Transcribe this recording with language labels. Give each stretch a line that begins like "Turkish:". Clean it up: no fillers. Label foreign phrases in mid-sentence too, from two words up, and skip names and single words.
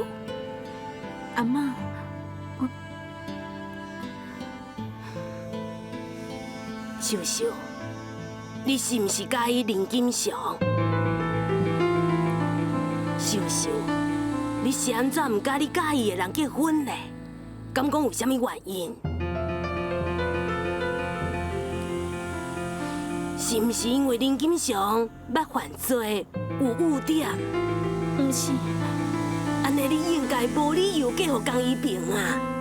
Min Nan Chinese: 阿妈，秀秀，你是毋是介意林金祥？秀秀，你是安怎毋甲你介意的人结婚呢？敢讲有啥物原因？是毋是因为林金祥捌犯罪有污点？毋是，安尼你应该无理由嫁予江一平啊！